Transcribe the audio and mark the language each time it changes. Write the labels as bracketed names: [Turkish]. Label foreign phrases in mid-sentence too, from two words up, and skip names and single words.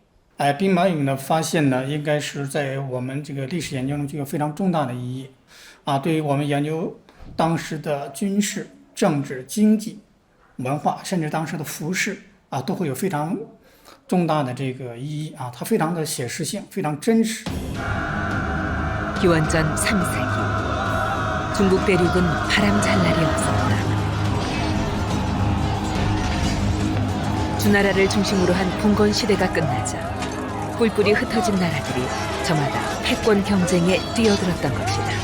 [Chinese] 兵马俑的发现呢，应该是在我们这个历史研究中具有非常重大的意义，对于我们研究当时的军事、政治、经济、文化，甚至当时的服饰都会有非常重大的这个意义它非常的写实性，非常真实。 [Korean] 기원전 3세기 중국 대륙은 바람 잘 날이 없었다. 주나라를 중심으로 한 봉건 시대가 끝나자 뿔뿔이 흩어진 나라들이 저마다 패권 경쟁에 뛰어들었던 것이다.